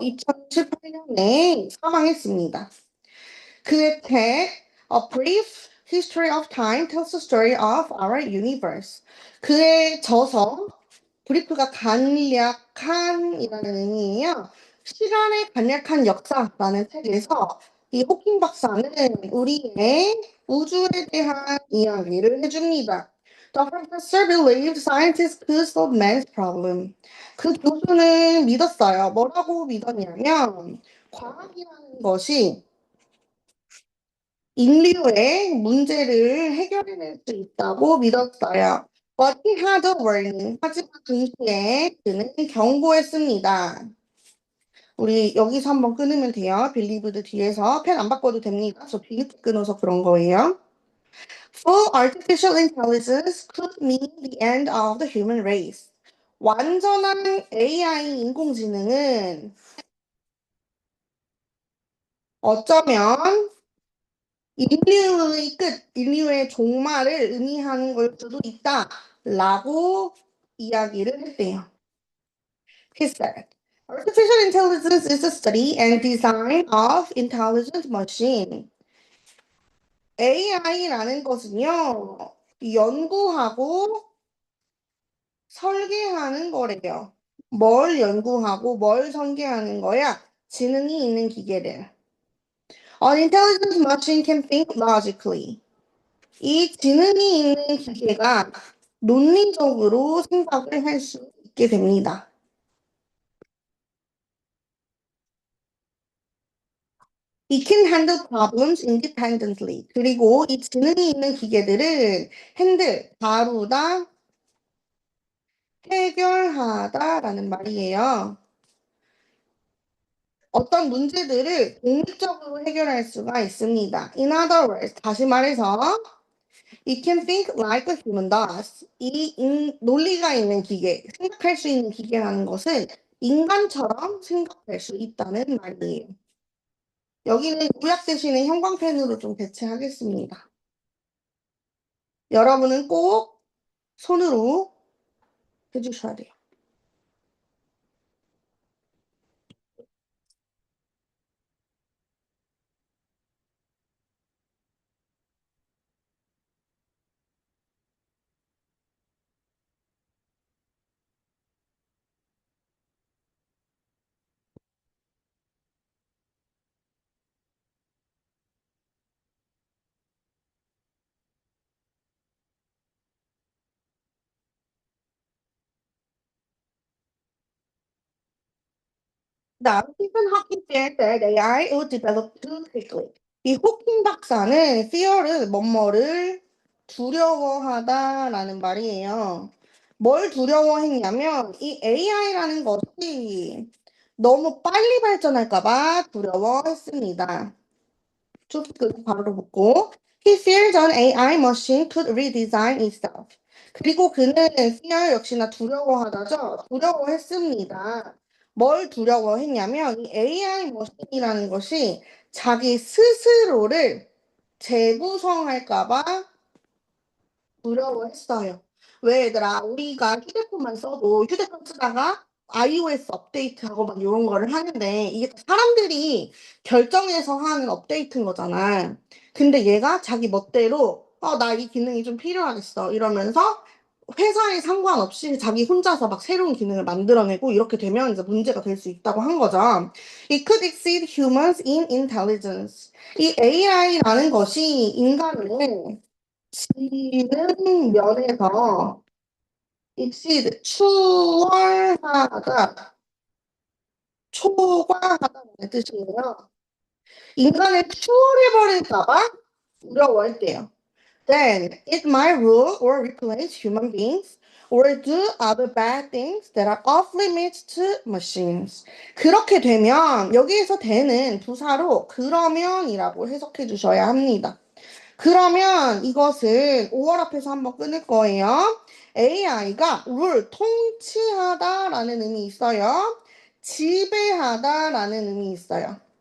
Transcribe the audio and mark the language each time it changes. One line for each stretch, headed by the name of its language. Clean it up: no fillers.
Korean: 2018년에 사망했습니다. 그의 책
English: A Brief History of Time tells the story of our universe.
Korean: 그의 저서 브리프가 간략한이라는 의미예요. 시간의 간략한 역사라는 책에서 이 호킹 박사는 우리의 우주에 대한 이야기를 해줍니다.
English: The professor believed scientists could solve man's problem.
Korean: 그 교수는 믿었어요. 뭐라고 믿었냐면 과학이라는 것이 인류의 문제를 해결해낼 수 있다고 믿었어요.
English: But he had a warning.
Korean: 하지만 동시에 그는 경고했습니다. 우리 여기서 한번 끊으면 돼요. 빌리브드 뒤에서 펜 안 바꿔도 됩니다. 저 빌리브 끊어서 그런 거예요.
English: Full artificial intelligence could mean the end of the human race.
Korean: 완전한 AI 인공지능은 어쩌면 인류의 끝, 인류의 종말을 의미하는 걸 수도 있다라고 이야기를 했대요.
English: He said, Artificial intelligence is the study and design of intelligent machine.
Korean: AI라는 것은요, 연구하고 설계하는 거래요. 뭘 연구하고 뭘 설계하는 거야? 지능이 있는 기계를.
English: An intelligent machine can think logically.
Korean: 이 지능이 있는 기계가 논리적으로 생각을 할 수 있게 됩니다.
English: It can handle problems independently.
Korean: 그리고 이 지능이 있는 기계들은 다루다, 해결하다라는 말이에요. 어떤 문제들을 독립적으로 해결할 수가 있습니다.
English: In other words,
Korean: 다시 말해서
English: It can think like a human does.
Korean: 논리가 있는 기계, 생각할 수 있는 기계라는 것은 인간처럼 생각할 수 있다는 말이에요. 여기는 요약 대신에 형광펜으로 좀 대체하겠습니다. 여러분은 꼭 손으로 해주셔야 돼요.
English: Now, Stephen Hawking said that AI would develop too quickly.
Korean: 이 호킹 박사는 fear를 뭐뭐를 두려워하다라는 말이에요. 뭘 두려워했냐면 이 AI라는 것이 너무 빨리 발전할까 봐 두려워했습니다. 쭉 바로 붙고
English: He feared an AI machine could redesign itself.
Korean: 그리고 그는 fear 역시나 두려워하다죠. 두려워했습니다. 뭘 두려워했냐면 이 AI 머신이라는 것이 자기 스스로를 재구성할까봐 두려워했어요. 왜 얘들아, 우리가 휴대폰만 써도 휴대폰 쓰다가 iOS 업데이트하고 막 이런 거를 하는데 이게 사람들이 결정해서 하는 업데이트인 거잖아. 근데 얘가 자기 멋대로 나 이 기능이 좀 필요하겠어 이러면서 회사에 상관없이 자기 혼자서 막 새로운 기능을 만들어내고 이렇게 되면 이제 문제가 될 수 있다고 한 거죠.
English: It could exceed humans in intelligence.
Korean: 이 AI라는 것이 인간을 지능 면에서 exceed 추월하다, 초과하다는 뜻이에요. 인간을 추월해버릴까봐 두려워했대요.
English: Then it might rule or replace human beings or do other bad things that are off limits to machines.
Korean: 그렇게 되면 여기에서 되는 부사로 그러면이라고 해석해 주셔야 합니다. 그러면 이것은 5월 앞에서 한번 끊을 거예요. AI가 룰, 통치하다라는 의미 있어요. 지배하다라는 의미 있어요.